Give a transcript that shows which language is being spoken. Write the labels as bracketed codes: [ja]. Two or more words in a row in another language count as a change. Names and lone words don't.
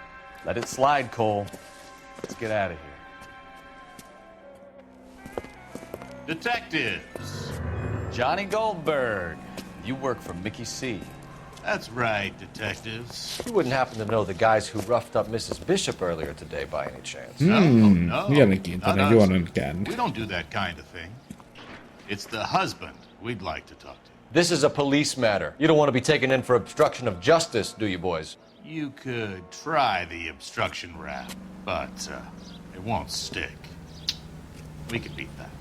[en] Let it slide, Cole. Let's get out of here. Detectives. Johnny Goldberg. You work for Mickey C. That's right, detectives. You wouldn't happen to know the guys who roughed up Mrs. Bishop earlier today by any chance? No. [fi] Mielenkiintoinen juonen käänne. [en] We don't do that kind of thing. It's the husband we'd like to talk to. This is a police matter. You don't want to be taken in for obstruction of justice, do you, boys? You could try the obstruction rap, but it won't stick. We could beat that.